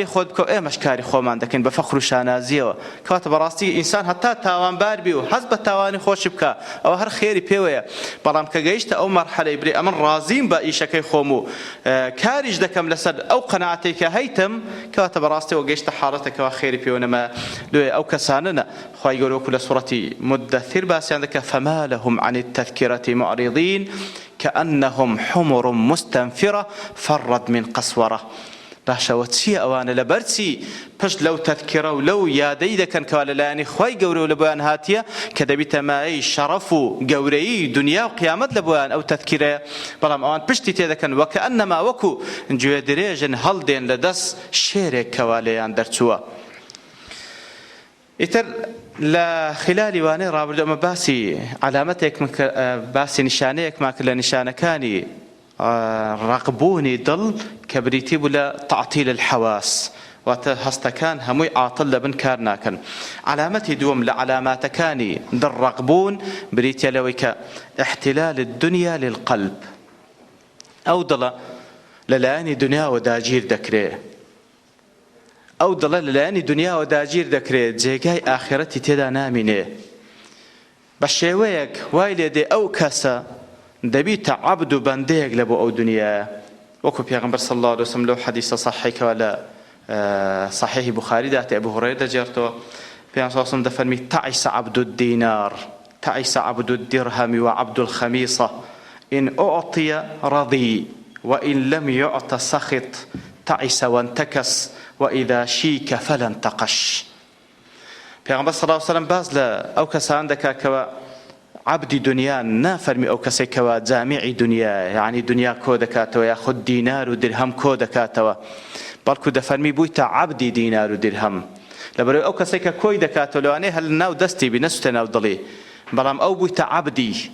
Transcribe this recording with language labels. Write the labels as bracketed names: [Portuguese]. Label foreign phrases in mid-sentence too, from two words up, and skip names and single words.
[Central Kurdish] خۆت بکە ئێمەش کاری خۆمان دەکەین بە فەخر و شانازیەوە کەواتە بەڕاستی ئینسان هەتا تاوانبار بی و حەز بە تاوانی خۆشی بکە ئەوە هەر خێری پێوەیە بەڵام کە گەیشتە ئەو مەرحەلەی برێ ئەمن ڕازیم بە ئیشەکەی خۆم و کاریش دەکەم لەسەر ئەو قەنەعەتەی کە هەیتم کەواتە بەڕاستیەوە گەیشتە حاڵەتێکەوە خێری پێوە نەما لێ ئەو کەسانەنە خوای گەورە وەکو لە سوورەتی مدەثیر باسییان دەکە [Arabic] فما لهم عن التذكرة معرضين كأنهم حمر مستنفرة فرت من قسورة [Central Kurdish] باشەوە چییە ئەوانە لەبەرچی پشت لەو تەذکرە و لەو یادەی دەکەن کەوا لەلایەنی خی گەورە و لە بۆیان هاتیە کە دەبیتە مایەی شەڕەف و گەورەیی دنیا و قیامەت لە بۆیان ئەو تەذکرەیە بەڵام ئەوان پشتی تێدەکەن وەکەئەنەما وەکو گوێ درێژن هەڵدێن لە دەست شێرێک کەوا لێیان دەرچووە. ئیتر لە خلالی وانەی ڕابردوومە باسی علامەتێک باسی نیشانەیەکمان کرد لە نیشانەکانی ڕقبوونی دڵ کە بریتی بوو لە [Arabic] تعتیل الحواس [Central Kurdish] واتە هەستەکان هەمووی عاتڵ لەبن کار ناکەن. علامەتی دووەم لە علاماتەکانی دڵ ڕقبوون بریتە لەوەی کە [Arabic] احتلال الدنيا للقلب، [Central Kurdish] ئەو دڵە لەلایەنی دنیاوە داگیر دەکرێت، ئەو دڵە لەلایەنی دنیاوە داگیر دەکرێت، جێگای ئاخرەتی تێدا نامینێ. بە شێوەیەک وای لێ دێ ئەو کەسە دەبیتە عەبد و بەندەیەک لە بۆ ئەو دنیایە، وەکو پێغەمبەر [Arabic] صلی الله علیه وسلم [Central Kurdish] لەو حەدیثە صحیحەکەوە لە صحیح بوخاری دەهاتێ ئەبو هورەیرە دەجێڕتەوە پێغەمبەر [Arabic] صلی الله علیه وسلم [Central Kurdish] دەفەرمی [Arabic] تعس عبد الدینار تعس عبد الدرهم وعبد الخميصة إن أعطي رضي وإن لم يعط سخط تعس وانتكس وإذا شيك فلا انتقش. [Central Kurdish] پێغەمبەر [Arabic] صلی الله علیه وسلم [Central Kurdish] باز لە ئەو کەسان دەکا کەوە عبدی دنیا نافەرمی ئەو کەسێکەوە جامیعی دنیا یعنی دنیا کۆ دەکاتەوە یاخود دینار و درهم کۆ دەکاتەوە، بەڵکو دەفەرمی بوویتە عبدی دینار و درهم، لەبەرەوەی ئەو کەسێکە کۆی دەکاتەوە لەوانەیە هەل ناو دەستی بی نەسوتە ناو دڵی، بەڵام ئەو بوویتە عبدی.